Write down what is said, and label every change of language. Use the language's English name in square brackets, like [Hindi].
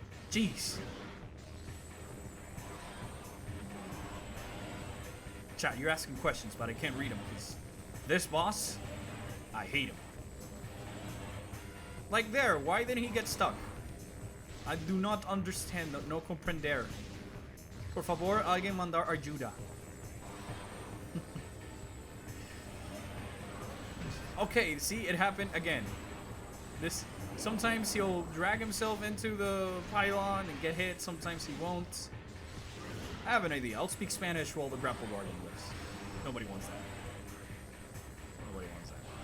[English] Jeez. Chat, you're asking questions, but I can't read them because this boss, I hate him. Like there, why didn't he get stuck? I do not understand. [Spanish] No comprender. Por favor, alguien mandar ayuda. [English] Okay, see, it happened again. This sometimes he'll drag himself into the pylon and get hit. Sometimes he won't. I have an idea. I'll speak Spanish while the Grapple Guardian lives. Nobody wants that. Nobody wants that.